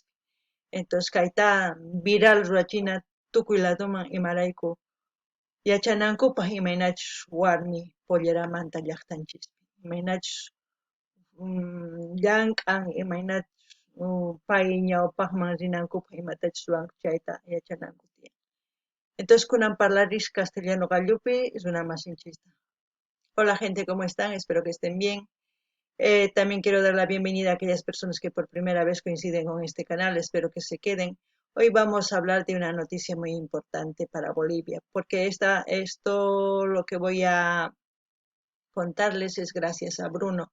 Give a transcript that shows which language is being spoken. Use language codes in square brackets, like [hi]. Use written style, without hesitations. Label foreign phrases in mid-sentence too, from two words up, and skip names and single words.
[qu] Entonces kayta viral ruwachina tukuy ladoman imarayku yachanankupaq imaynachus warmi polleramanta llaqtanchispi imaynachus llank'an imaynachus pay ñawpaqman rinankupaq imatachus ruwanku chayta yachananku tiyan. Entonces kunan parlarish castellano gallupi runa masinchista. [es] Hola gente, ¿cómo están? Espero que estén bien. También quiero dar la bienvenida a aquellas personas que por primera vez coinciden con este canal. Espero que se queden. Hoy vamos a hablar de una noticia muy importante para Bolivia, porque esto lo que voy a contarles es gracias a Bruno.